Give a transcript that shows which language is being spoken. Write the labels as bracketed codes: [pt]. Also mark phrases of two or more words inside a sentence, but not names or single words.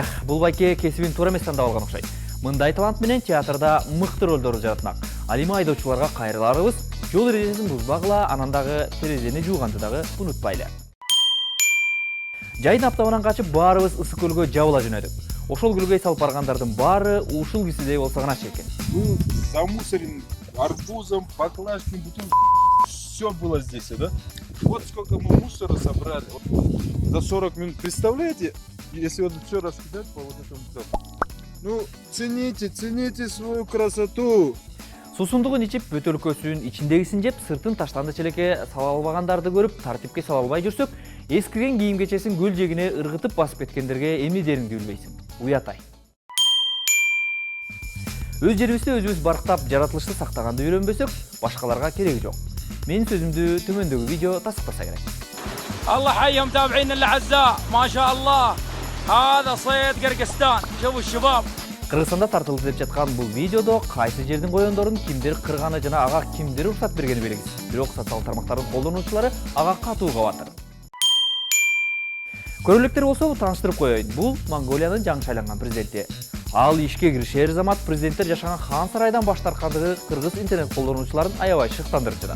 [ky] Бул байке кесибин туура эмес тандап алган окшойт. Мындай талант менен театрда мыкты ролдорду жаратмак. Ал эми айдоочуларга кайрыларыбыз, жол эрежесин бузбагыла, анан дагы терезени жууганды дагы унутпайлы. Жайдын аптабынан качып баарыбыз ысык көлгө жабыла жөнөдүк. Ошол көлгөй салып баргандардын баары ушул кисидей болсо гана экен. [ru] Был замусорен арбузом, баклажками, бутылками. Все было здесь, да? Вот сколько мы мусора собрали. За 40 минут. Представляете, если вот все раскидать по вот этому запаху. Ну, цените свою красоту. [ky] Сусундугун ичип, бөтөлкөсүн ичиндегисин жеп, сыртын таштанды челекке сала албагандарды көрүп, тартипке сала албай жүрсөк, эскирген кийим кечесин көл жегине ыргытып басып кеткендерге эми дериңди билбейсиң. Уятай. Өз жерибизде өзүбүз барктап, жаратылышты сактаганды үйрөнбөсөк, башкаларга кереги жок. Менин сөзүмдү төмөндөгү видео тасыктаса керек. [ar] الله حي متابعينا الاعزاء ما شاء الله هذا صيد قرقستان شوفوا الشباب. [ky] Кыргызстанда тартылды деп жаткан бул видеодо кайсы жердин коёндорун кимдир кырганы жана ага кимдир уруксат бергени белгисиз. Бирок социал тармактардын колдонуучулары ага катуу кабап атат. Көрөлүктөр болсо тааныштырып коеюн. Бул Монголиянын жаңы шайланган президенти. Ал ишке киришер замат президенттер жашаган хан сарайдан баш тарткандыгы кыргыз интернет колдонуучуларын аябай шыктандырып жатат.